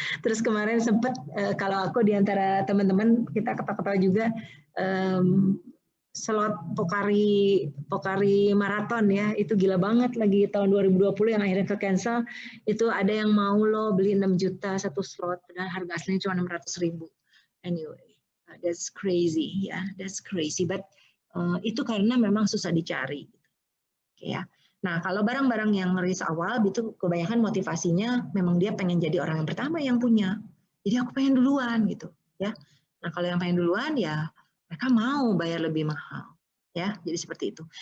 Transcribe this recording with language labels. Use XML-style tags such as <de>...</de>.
<id>Terus kemarin sempat kalau aku di antara teman-teman kita ketawa-ketawa juga slot Pokari maraton ya, itu gila banget lagi tahun 2020 yang akhirnya ke cancel. Itu ada yang mau lo beli 6 juta satu slot, dan harga aslinya cuma 600.000.</id> <en>Anyway, that's crazy ya, that's crazy.</en> <id>But itu karena memang susah dicari. Oke ya. Nah, kalau barang-barang yang rilis awal, itu kebanyakan motivasinya memang dia pengen jadi orang yang pertama yang punya. Jadi aku pengen duluan gitu, ya. Nah, kalau yang pengen duluan ya mereka mau bayar lebih mahal, ya. Jadi seperti itu.</id>